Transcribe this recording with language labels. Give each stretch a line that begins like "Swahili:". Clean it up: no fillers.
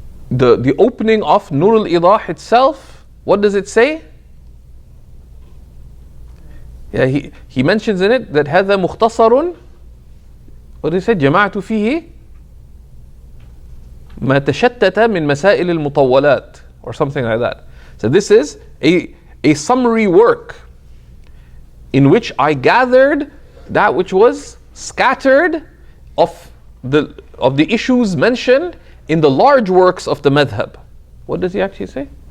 English: The opening of Nur al-Idah itself, what does it say? Yeah, he mentions in it that
Arabic: هذا مختصر.
English: What did he say?
Arabic: جمعت فيه ما تشتت من مسائل المطولات,
English: or something like that. So this is a summary work in which I gathered that which was scattered of the issues mentioned in the large works of the madhab. What does he actually say?